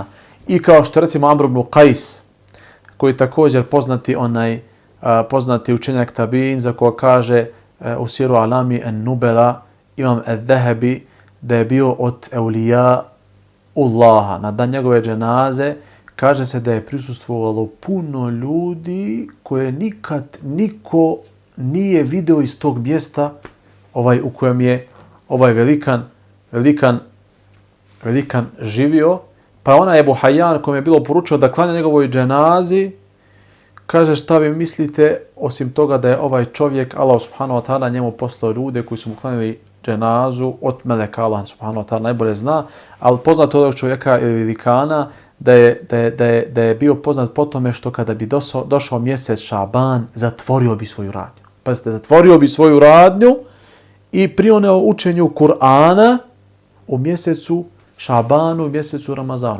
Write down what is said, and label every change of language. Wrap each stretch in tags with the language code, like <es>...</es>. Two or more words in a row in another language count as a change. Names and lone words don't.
<bs>I kao što recimo Amr ibn Qais, koji je također poznati učenjak tabiin, za koga kaže u Siru Alami en-Nubela Imam el-Zahabi da je bio od eulija Allaha. Na dan njegove dženaze kaže se da je prisustvovalo puno ljudi koje nikad niko nije video iz tog mjesta u kojem je ovaj velikan živio. Pa ona Ebu Hayyan, kojem je bilo poručio da klanja njegovoj dženazi, kaže, šta vi mislite, osim toga da je ovaj čovjek,</bs> <ar>الله سبحانه وتعالى,</ar> <bs>njemu poslao ljude koji su mu klanjali dženazu od meleka,</bs> <ar>الله سبحانه وتعالى</ar> <bs>najbolje zna, ali poznato od ovog čovjeka ili velikana da je bio poznat po tome što kada bi došao mjesec Šaban, zatvorio bi svoju radnju. Pazite, zatvorio bi svoju radnju i prioneo učenju Kur'ana u mjesecu Šabanu i mjesecu Ramazanu.</bs>